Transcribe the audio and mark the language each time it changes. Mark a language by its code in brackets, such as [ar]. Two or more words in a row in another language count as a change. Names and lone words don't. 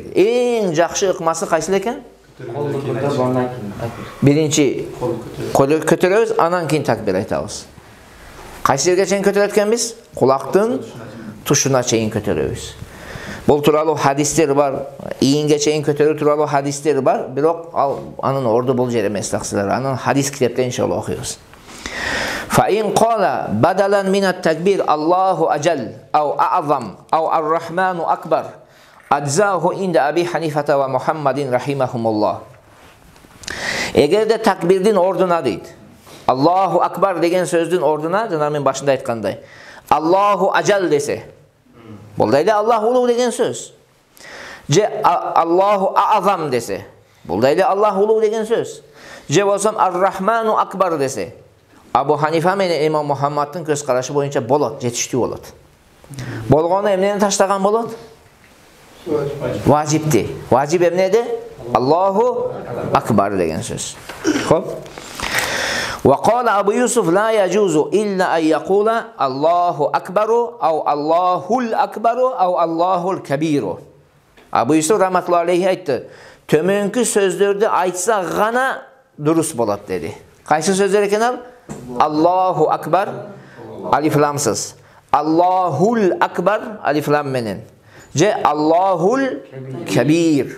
[ky] Эң жакшы ыкмасы кайсы экен? Биринчи колду көтөрөбүз, анан кийин такбир айтабыз. Кайсы жерге чейин көтөрөт экенбиз? Кулактын тушуна чейин көтөрөбүз. Бул тууралуу хадистер бар, ийинге чейин көтөрүү тууралуу хадистер бар, бирок анын орду бул жер эмес таксылар. Анын хадис китепте иншалла окуйбуз. [ar] فإن قال بدلا من التكبير الله أجل أو أعظم أو الرحمن أكبر أجزأه عند أبي حنيفة ومحمد رحمهم الله. [ky] Эгерде такбирдин ордуна дейт, [ar] الله أكبر [ky] деген сөздүн ордуна, жана мен башында айткандай, [ar] الله أجل [ky] десе, бул да эле Аллах улуу деген сөз. Же [ar] الله أعظم [ky] десе, бул да эле Аллах улуу деген сөз. Же болсом [ar] الرحمن أكبر [ky] десе, Абу Ханифа менен Имам Мухаммадтын көз карашы боюнча болот, жетиштүү болот. Болгону эмнени таштаган болот? Важипти. Важип эмнеде? [ar] الله أكبر [ky] деген сөз. Хоп. [ar] وقال أبو يوسف لا يجوز إلا أن يقول الله أكبر أو الله الأكبر أو الله الكبير. [ky] Абу Юсуф [ar] رحمة الله عليه [ky] айтты. Төмөнкү сөздөрдү айтса гана дурус болот деди. Кайсы сөздөр экен ал? [ar] الله أكبر [ky] алиф ламсыз. [ar] الله الأكبر [ky] алиф лам менен. [ar] Же الله الكبير.